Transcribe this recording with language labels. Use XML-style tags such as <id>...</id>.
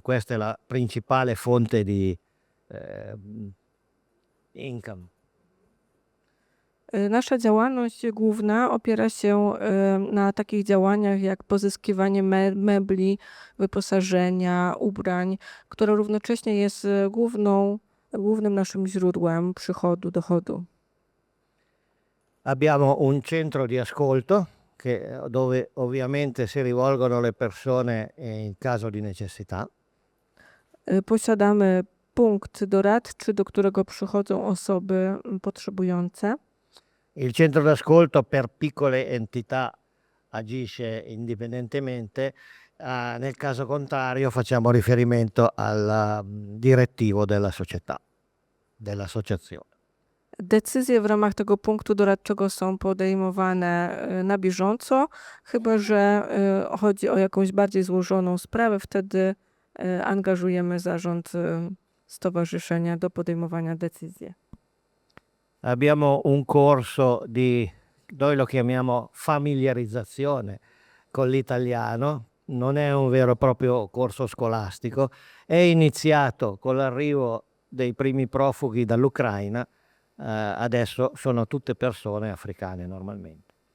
<it>Questa è la principale fonte di income.</it> <pl>Nasza działalność główna opiera się na takich działaniach jak pozyskiwanie mebli, wyposażenia, ubrań, które równocześnie jest głównym naszym źródłem przychodu, dochodu.</pl> <it>Abbiamo un centro di ascolto dove ovviamente si rivolgono le persone in caso di necessità.</it> <pl>Posiadamy punkt doradczy, do którego przychodzą osoby potrzebujące.</pl> <it>Il centro d'ascolto per piccole entità agisce indipendentemente, nel caso contrario facciamo riferimento al direttivo della società, dell'associazione.</it> <pl>Decyzje w ramach tego punktu doradczego są podejmowane na bieżąco, chyba że chodzi o jakąś bardziej złożoną sprawę, wtedy angażujemy zarząd stowarzyszenia do podejmowania decyzji.</pl> <it>Abbiamo un corso noi lo chiamiamo familiarizzazione con l'italiano, non è un vero e proprio corso scolastico, è iniziato con l'arrivo dei primi profughi dall'Ucraina, adesso sono tutte persone africane normalmente.</it>